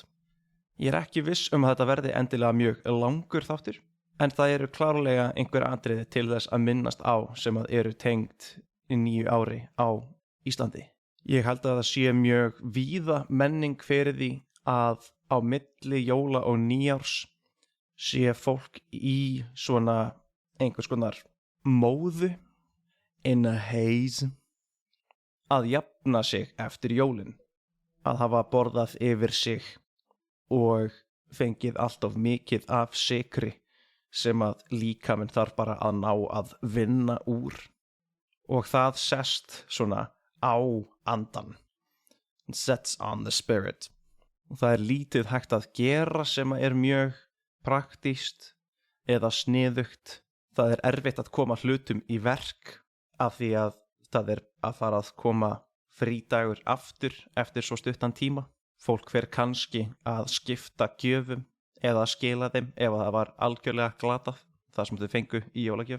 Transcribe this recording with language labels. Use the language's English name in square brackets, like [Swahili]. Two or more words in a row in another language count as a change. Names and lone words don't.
[Icelandic] Ég ekki viss að þetta verði endilega mjög langur þáttur, en það eru klárlega einhver atriði til þess að minnast á sem að eru tengd í nýju ári á Íslandi. Ég held að það sé mjög víða menning fyrir því að á milli jóla og nýjárs sé fólk í svona einhvers konar móðu, [English] in a haze, [Icelandic] að jafna sig eftir jólin, að hafa borðað yfir sig og fengið allt of mikið af sykri sem að líkaminn þarf bara að ná að vinna úr. Og það sest svona á andan. [English] It sets on the spirit. [Icelandic] Og það lítið hægt að gera sem að mjög praktískt eða sniðugt. Það erfitt að koma hlutum í verk af því að það að fara að koma frídagur aftur eftir svo stuttan tíma. Fólk fer kannski að skipta gjöfum eða skila þeim ef það var algjörlega glatað, það sem þau fengu í jólagjöf.